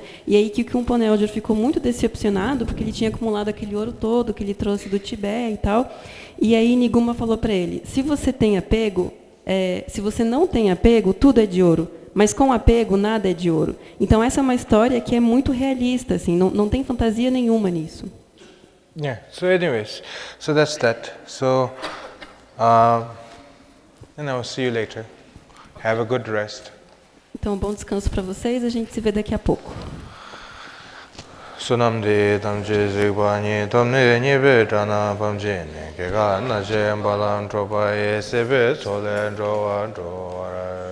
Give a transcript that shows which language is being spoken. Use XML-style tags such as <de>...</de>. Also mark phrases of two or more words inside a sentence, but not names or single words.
<pt>E aí que um Ponelder ficou muito decepcionado porque ele tinha acumulado aquele ouro todo que ele trouxe do Tibete e tal. E aí Niguma falou para ele: se você tem apego, se você não tem apego, tudo é de ouro. Mas com apego nada é de ouro. Então essa é uma história que é muito realista, assim, não tem fantasia nenhuma nisso.</pt> <en>Yeah, so anyways, so that's that. So, see you later. Have a good rest.</en> <pt>Então, bom descanso para vocês, a gente se vê daqui a pouco. Sunamdi tamje zigwani tamne nyebe dana pamje ne kega na je ambalan tropa e sebe sole drowa</pt>